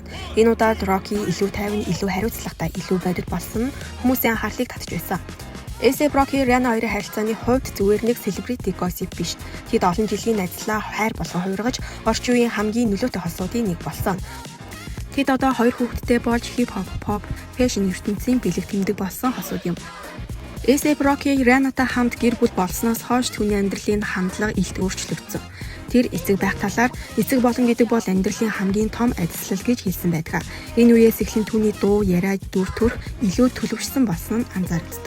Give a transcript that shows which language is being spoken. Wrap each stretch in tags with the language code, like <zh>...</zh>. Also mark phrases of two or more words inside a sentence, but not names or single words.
<mn>Энэ удаад Rocky илүү тайван, илүү хариуцлагатай, илүү бодит болсон нь хүмүүсийн анхаарлыг татж байсан. A$AP Rocky Rihanna хоёрын харилцааны хувьд зүгээр нэг</mn> <en>celebrity gossip</en> <mn>биш. Тэд олон жилийн найзлаа хайр болгон хувиргаж, орчин үеийн хамгийн нөлөөтэй холсуудын нэг болсон. Тэд одоо хоёр хүүхэдтэй болж</mn> <en>hip hop, pop, fashion</en> <mn>ертөнцийн бэлэг тэмдэг болсон хосууд юм. A$AP Rocky Rihannaтай хамт гэр бүл болсноос хойш түүний амьдралын хандлага илт өөрчлөгдсөн. Тэр эцэг байх талаар эцэг болон гэдэг бол амьдралын хамгийн том ажил гэж хэлсэн байдаг. Энэ үеэс эхлэн түүний дуу, яриа, дүр төрх илүү төлөвшсөн болсон нь анзаарэгддэг.</mn>